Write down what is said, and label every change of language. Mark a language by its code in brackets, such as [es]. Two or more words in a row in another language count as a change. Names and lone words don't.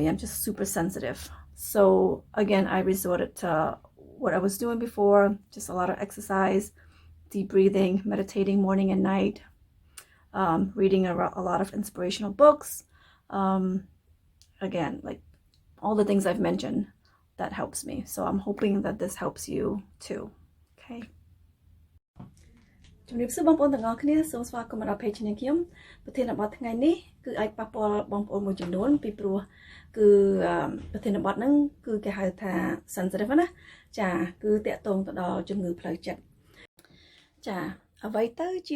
[en] I'm just super sensitive. So again, I resorted to what I was doing before, just a lot of exercise, deep breathing, meditating morning and night, reading a lot of inspirational books. Again, like all the things I've mentioned, that helps me. So I'm hoping that this helps you too. Okay. [km] ជំរាបសួរបងប្អូនទាំងអស់គ្នាសូមស្វាគមន៍មកដល់ page នាងខ្ញុំប្រធានបទថ្ងៃនេះគឺអាចប៉ះពាល់បងប្អូនមួយចំនួនពីព្រោះគឺ ប្រធានបទហ្នឹងគឺគេហៅថា sensitive ណាចាគឺតាក់ទងទៅដល់ជំងឺផ្លូវចិត្តចាអ្វីទៅជា